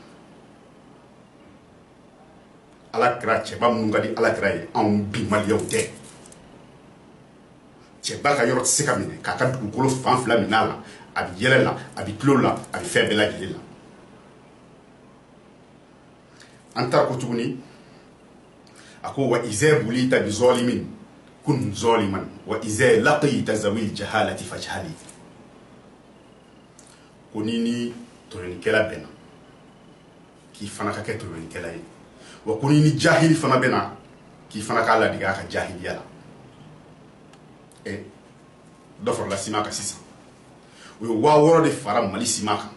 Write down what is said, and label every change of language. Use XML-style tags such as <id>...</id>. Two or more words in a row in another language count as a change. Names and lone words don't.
<bm>Alakira cɛba minnu ka di Alakira ye, anw bi maliyɛnw tɛ. Cɛba ka yɔrɔ tɛ se ka minɛ k'a ka dugukolo fan fila minɛ a la, a bɛ yɛlɛ la, a bɛ tulo la, a bɛ fɛn bɛɛ lajɛlen la. An taara ko tuguni, a ko</bm> <ar>وإذا بليت بظالم كن ظالما وإذا لقيت ذوي الجهالة فاجهل.</ar> <bm>Ko ni tɔɲɔlikɛla bɛnna k'i fana ka kɛ tɔɲɔlikɛla ye, wa ko ni jahili fana bɛnna k'i fana k'a ladege a ka jahiliya la. Dɔ farala sima kan sisan, u ye 6000 de fara Mali sima kan.</bm>